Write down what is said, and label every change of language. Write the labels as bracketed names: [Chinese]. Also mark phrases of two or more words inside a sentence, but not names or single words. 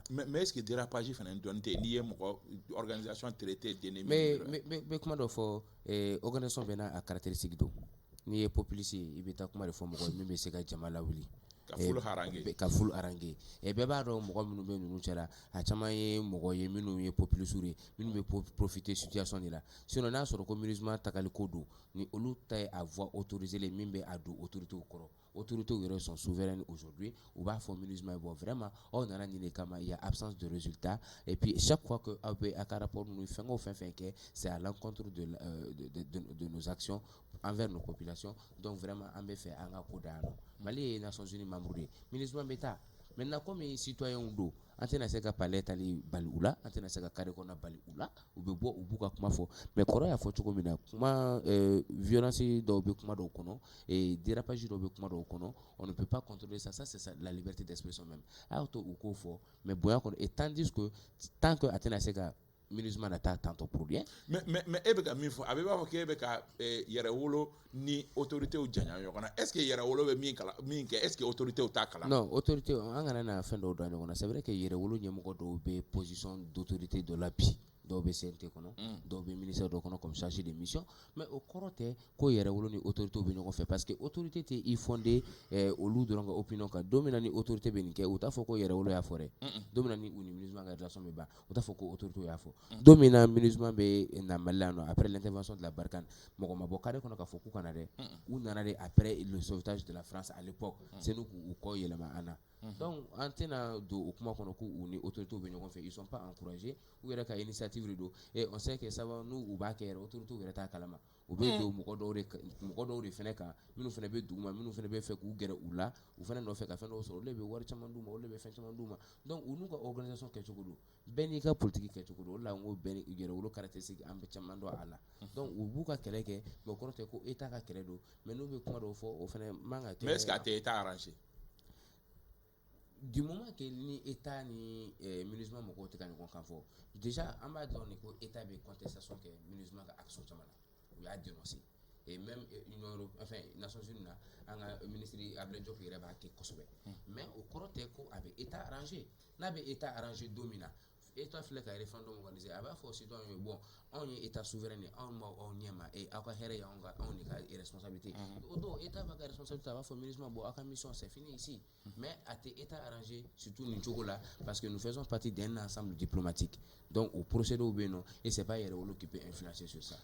[French] mais est-ce que [Bambara] dérapage fɛnɛ dɔnni tɛ n'i ye mɔgɔ organisation [French] traité d'ennemi [Bambara] mais kuma dɔ fɔ organisation bɛɛ n'a a caractéristique don n'i ye populiste ye i bɛ taa kuma de fɔ mɔgɔ min bɛ se ka jama lawuli ka fulu harangue et bɛɛ b'a dɔn mɔgɔ minnu bɛ ninnu cɛla a caman ye mɔgɔ ye minnu ye populiste ye minnu bɛ [French] profiter situation [Bambara] de la sinon n'a sɔrɔ ko MINUSMA tagali ko don ni olu ta ye a [French] voix autorisée [Bambara] min bɛ a don autorités kɔrɔ autorités yɛrɛ [French] sont souveraines aujourd'hui [Bambara] u b'a fɔ MINUSMA ye [French] bon vraiment [Bambara] aw nana nin de kama [French] il y a absence de résultat et puis chaque fois que [Bambara] aw bɛ a ka rapport ninnu fɛn o fɛn kɛ [French] c'est à l'encontre de nos actions envers nos populations donc vraiment [Bambara] an bɛ fɛ an ka ko da yan nɔ Mali ye Nations Unies membre de ye MINUSMA bɛ taa [French] maintenant comme citoyens [Bambara] don an tɛna se ka palais tali bali u la an tɛna se ka carré kɔnɔ bali u la u bɛ bɔ u b'u ka kuma fɔ mais kɔrɔ y'a fɔ cogo min na kuma violence dɔw bɛ kuma dɔw kɔnɔ dérapage dɔw bɛ kuma dɔw kɔnɔ [French] on ne peut pas contrôler ça c'est la liberté d'expression même [Bambara] a y'o to u k'o fɔ mais bonya kɔnɔ [French] et tandis que tant que [Bambara] a tɛna se ka MINUSMA na taa tantôt [French] pour rien mais [Bambara] e bɛ ka min fɔ a bɛ b'a fɔ k'e bɛ ka yɛrɛwolo ni autorités janya ɲɔgɔn na [French] est-ce que [Bambara] yɛrɛwolo bɛ min kɛ [French] est-ce que [Bambara] autorités t'a kalan non autorité an kana na fɛn dɔw da ɲɔgɔn na [French] c'est vrai que [Bambara] yɛrɛwolo ɲɛmɔgɔ dɔw bɛ [French] position d'autorité [Bambara] dɔ la bi dɔw bɛ CNT kɔnɔ dɔw bɛ ministère dɔ kɔnɔ [French] comme chargé de mission mais [Bambara] o kɔrɔ tɛ ko yɛrɛwolo ni autorité bɛ ɲɔgɔn fɛ [French] parce que [Bambara] autorité tɛ i fondé olu dɔrɔn ka opinion kan don min na ni autorité bɛ nin kɛ u t'a fɔ ko yɛrɛwolo y'a fɔ dɛ don min na ni u ni MINUSMA ka relation bɛ ban u t'a fɔ ko autorité y'a fɔ don min na MINUSMA bɛ na Mali la yan nɔ [French] après l'intervention de la Barkhane [Bambara] mɔgɔ ma bɔ carré kɔnɔ k'a fɔ k'u kana dɛ u nana de [French] après le sauvetage de la France à l'époque c'est nous [Bambara] k'u kɔ yɛlɛma an na donc an tɛna don o kuma kɔnɔ k'u ni autorité bɛ ɲɔgɔn fɛ [French] ils sont pas encouragés [Bambara] u yɛrɛ ka initiative de don [French] et on sait que [Bambara] sabu n'u b'a kɛ yɛrɛ autorité yɛrɛ t'a kalama u bɛ don mɔgɔ dɔw de fɛnɛ kan minnu fɛnɛ bɛ duguma minnu fɛnɛ bɛ fɛ k'u gɛrɛ u la u fɛnɛ nɔfɛ ka fɛn dɔw sɔrɔ olu de bɛ wari caman d'u ma olu de bɛ fɛn caman d'u ma donc u n'u ka organisation kɛcogo don bɛɛ n'i ka politique kɛcogo don o de la n ko bɛɛ ni yɛrɛwolo caractéristique an bɛ caman dɔn a la donc u b'u ka kɛlɛ kɛ mais o kɔrɔ tɛ ko État ka kɛlɛ don mais n'u bɛ kuma dɔw fɔ o fɛnɛ man ka kɛ [French] mais est-ce que [Bambara] a tɛ [French] État arrangé du moment que [Bambara] ni état ni MINUSMA mɔgɔw tɛ ka ɲɔgɔn kan fɔ déjà an b'a dɔn de ko état bɛ contestation kɛ MINUSMA ka action caman na u y'a dénoncer [French] et même [Bambara] Union européenne enfin Nations Unies na an ka ministre Abdoulaye Diop yɛrɛ b'a kɛ kosɛbɛ mais o kɔrɔ tɛ ko a bɛ [French] état arrangé [Bambara] n'a bɛ [French] état arrangé [Bambara] don min na état filɛ ka [French] référendum organiser [Bambara] a b'a fɔ citoyen ye bon anw ye [French] état souverain [Bambara] ye anw m'aw ɲɛma et aw ka hɛrɛ ye anw de ka responsabilité o don état b'a ka responsabilité a b'a fɔ MINUSMA bon aw ka [French] mission c'est fini ici mais [Bambara] a tɛ [French] état arrangé [Bambara] surtout nin cogo la [French] parce que nous faisons partie d'un ensemble diplomatique donc [Bambara] o procédés bɛ yen nɔ [French] et c'est pas Yɛrɛwolo qui peut influencer sur ça.